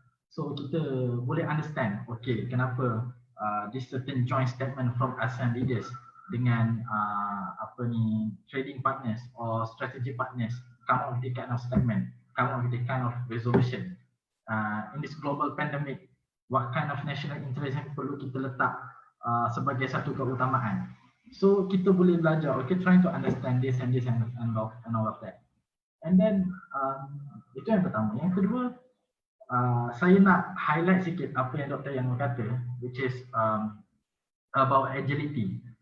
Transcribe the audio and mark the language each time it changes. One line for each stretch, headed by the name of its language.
English: So
Malay: kita boleh
English: understand, okay,
Malay: kenapa
English: this certain joint statement from ASEAN leaders
Malay: dengan apa ni
English: trading partners or strategic partners come up with the kind of statement, come up with the kind of resolution in this global pandemic. What kind of national interest
Malay: yang perlu kita letak sebagai satu keutamaan.
English: So
Malay: kita boleh belajar,
English: okay, trying to understand this and all of that. And then
Malay: itu yang pertama. Yang kedua, saya nak highlight sikit apa yang Dr.
English: Yanul kata, which is about agility.